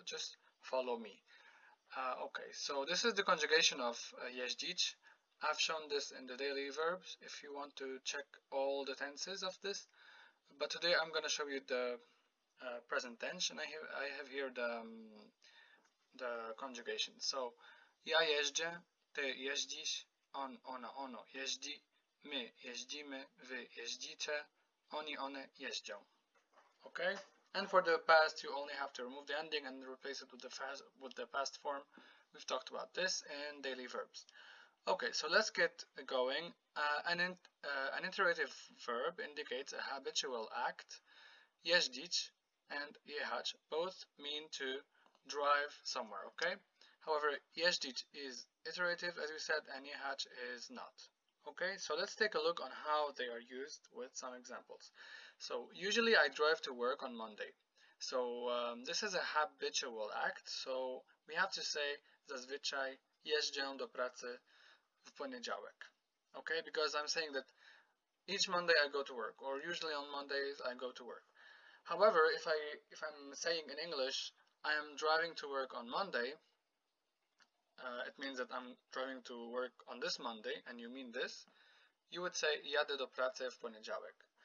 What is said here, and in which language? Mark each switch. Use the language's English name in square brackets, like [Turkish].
[English] Just follow me. Okay, so this is the conjugation of jeździć. I've shown this in the daily verbs if you want to check all the tenses of this. But today I'm going to show you the present tense, and I have here the conjugation. [Polish] So ja jeżdżę, ty jeździsz, on, ona, ono jeździ, my jeździmy, wy jeździcie, oni, one jeżdżą. [English] Okay? And for the past, you only have to remove the ending and replace it with the past form. We've talked about this in daily verbs. Okay, so let's get going. An iterative verb indicates a habitual act. Jeździć and jechać both mean to drive somewhere, okay? However, jeździć is iterative, as we said, and jechać is not. Okay, so let's take a look on how they are used with some examples. So usually I drive to work on Monday. So this is a habitual act, so we have to say [Polish] zazwyczaj jeżdżę do pracy w poniedziałek. [English] Okay, because I'm saying that each Monday I go to work, or usually on Mondays I go to work. However, if I'm saying in English I am driving to work on Monday, it means that I'm driving to work on this Monday, and you mean this, you would say [Polish] jadę do pracy w poniedziałek.